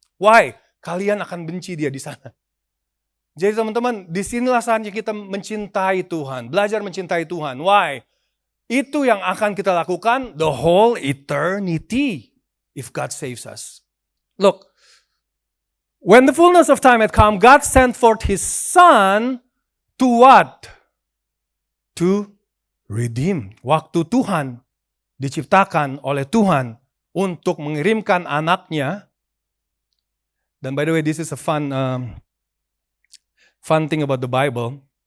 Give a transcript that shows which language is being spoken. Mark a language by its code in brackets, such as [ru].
[id] Why? Kalian akan benci Dia di sana. Jadi teman-teman, disinilah saatnya kita mencintai Tuhan, belajar mencintai Tuhan. Why? Itu yang akan kita lakukan [en] the whole eternity if God saves us. Look, when the fullness of time had come, God sent forth His Son to what? To redeem. [id] Waktu Tuhan diciptakan oleh Tuhan untuk mengirimkan anaknya. [en] Dan by the way, this is a fun thing about the Bible.